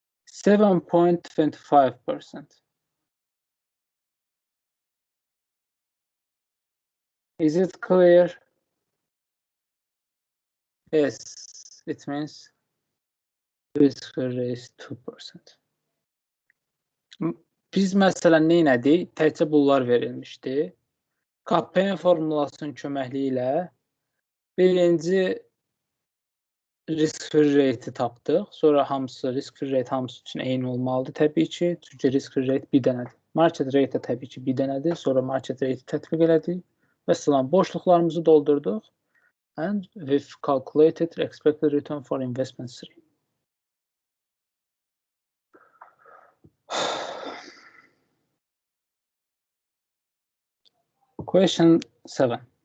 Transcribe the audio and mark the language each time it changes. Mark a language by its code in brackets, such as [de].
[en] 7.25%. Is it clear? Yes, it means risk-free rate is 2%. [az] Biz məsələn nə etdik? Təkcə bunlar verilmişdi. KPN formulasının köməkliyi ilə birinci risk-free rate tapdıq. Sonra hamısı risk-free rate hamısı üçün eyni olmalıdır təbii ki. Çünki risk-free rate bir dənədir. Market rate də təbii ki bir dənədir. Sonra market rate tətbiq elədik. Və salam boşluqlarımızı doldurduq. [en] And we've calculated expected return for investment 3. Question 7.